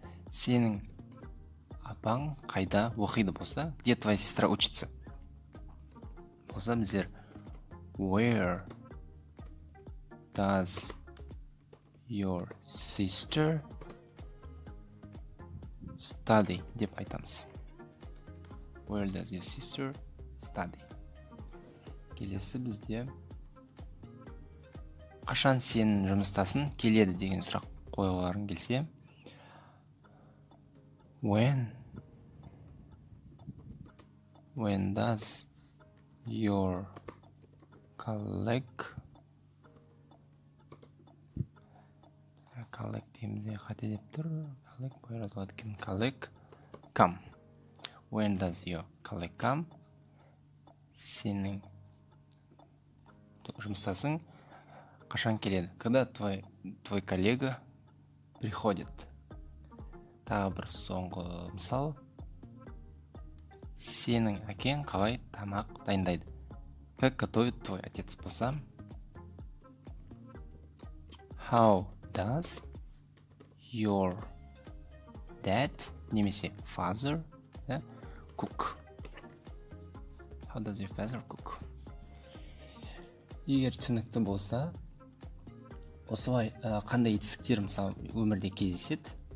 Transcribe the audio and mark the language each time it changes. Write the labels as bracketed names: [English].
[Kazakh] Сенің апаң қайда оқиды болса? [Russian] Где твоя сестра учится? [Kazakh] Болса біздер [English] Where does your sister study [Kazakh] деп айтамыз. [English] Where does your sister study? [Kazakh] Келесі бізде қашан сенің жұмыстасың келеді деген сұрақ қойғыларың келсе, [English] When does your colleague [Kazakh] деймізде қате деп тұр. [English] Colleague come. When does your colleague come? [Kazakh] Сенің жұмыстасың қашан келеді? [Russian] Когда твой коллега приходит? [Kazakh] Тағы бір соңғы мысал. Сенің әкең қалай тамақ дайындайды? [Russian] Как готовит твой отец [Kazakh] болса? [English] How does your dad [Kazakh] немесе [English] father cook? How does your father cook? [Kazakh] Егер түсінікті болса, осылай қандай етістіктер мысалы өмірде кездеседі?